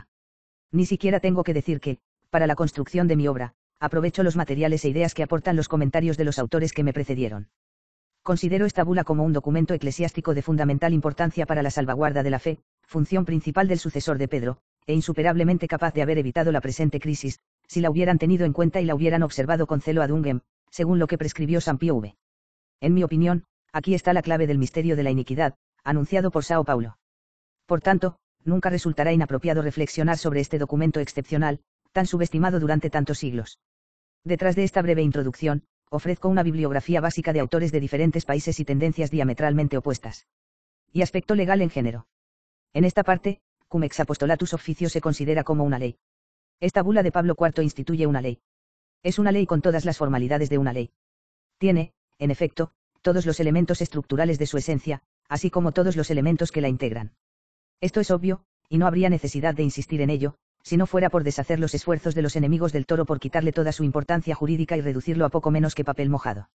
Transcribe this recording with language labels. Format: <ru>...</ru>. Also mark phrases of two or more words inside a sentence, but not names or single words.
<es>Ni siquiera tengo que decir que, para la construcción de mi obra, aprovecho los materiales e ideas que aportan los comentarios de los autores que me precedieron. Considero esta bula como un documento eclesiástico de fundamental importancia para la salvaguarda de la fe, función principal del sucesor de Pedro, e insuperablemente capaz de haber evitado la presente crisis, si la hubieran tenido en cuenta y la hubieran observado con celo</es> <la>ad ungem,</la> <es>según lo que prescribió San Pío V. En mi opinión, aquí está la clave del misterio de la iniquidad, anunciado por Sao Paulo. Por tanto, nunca resultará inapropiado reflexionar sobre este documento excepcional, tan subestimado durante tantos siglos. Detrás de esta breve introducción, ofrezco una bibliografía básica de autores de diferentes países y tendencias diametralmente opuestas. Y aspecto legal en género. En esta parte, Cum ex apostolatus officio se considera como una ley. Esta bula de Pablo IV instituye una ley. Es una ley con todas las formalidades de una ley. Tiene, en efecto, todos los elementos estructurales de su esencia, así como todos los elementos que la integran. Esto es obvio, y no habría necesidad de insistir en ello, si no fuera por deshacer los esfuerzos de los enemigos del toro por quitarle toda su importancia jurídica y reducirlo a poco menos que papel mojado.</es>